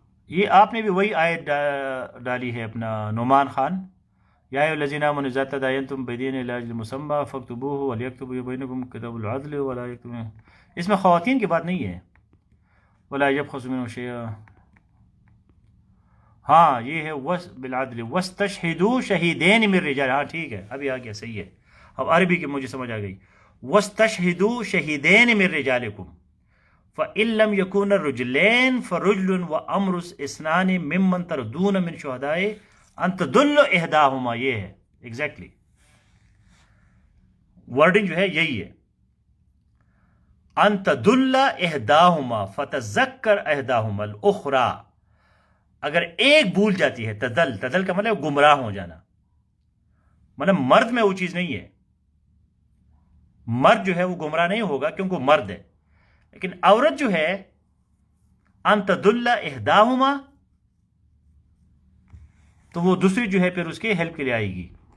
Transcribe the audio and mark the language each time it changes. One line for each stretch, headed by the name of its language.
Urdu: یہ آپ نے بھی وہی آیت ڈالی ہے اپنا نعمان خان،
Arabic: یا ایھا الذین آمنوا اذا تداینتم بدین الی اجل مسمى فاکتبوہ ولیکتب بینکم کتاب العدل ولا یکتب.
Urdu: اس میں خواتین کی بات نہیں ہے.
Arabic: ولا یبخس منہ شیئا.
Urdu: ہاں یہ ہے
Arabic: بالعدل واستشہدوا شہیدین من رجال.
Urdu: ہاں ٹھیک ہے، ابھی آ گیا، صحیح ہے. اب عربی کی مجھے سمجھ آ گئی.
Arabic: واستشہدوا شہیدین من رجالکم فإن لم يكونا رجلين فرجل وأمر اثنان ممن تردون من شهداء أن تدل إحداهما.
Urdu: یہ ہے ایگزیکٹلی ورڈنگ جو ہے یہی ہے.
Arabic: أن تدل إحداهما فتذكر إحداهما الأخرى.
Urdu: اگر ایک بھول جاتی ہے، تدل کا مطلب گمراہ ہو جانا، مطلب مرد میں وہ چیز نہیں ہے. مرد جو ہے وہ گمراہ نہیں ہوگا کیونکہ وہ مرد ہے، لیکن عورت جو ہے
Arabic: ان تدل احداہما،
Urdu: تو وہ دوسری جو ہے پھر اس کے ہیلپ کے لیے آئے گی.